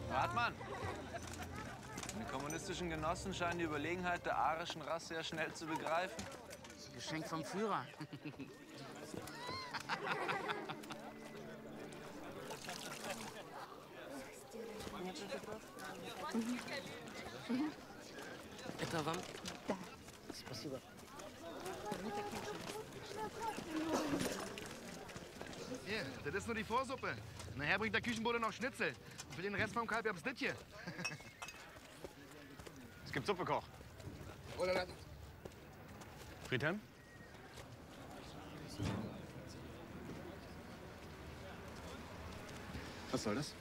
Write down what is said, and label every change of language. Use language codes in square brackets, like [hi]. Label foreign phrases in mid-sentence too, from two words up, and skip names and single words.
[de] Hartmann! Die kommunistischen Genossen scheinen die Überlegenheit der arischen Rasse ja schnell zu begreifen. Das ist ein Geschenk vom Führer. [ru] Это вам? Да. Спасибо. [de] Hier, das ist nur die Vorsuppe. Nachher bringt der Küchenbote noch Schnitzel. Und für den Rest vom Kalb gab's das hier. Es gibt Suppe, Koch. Oder Friedhelm? Was soll das?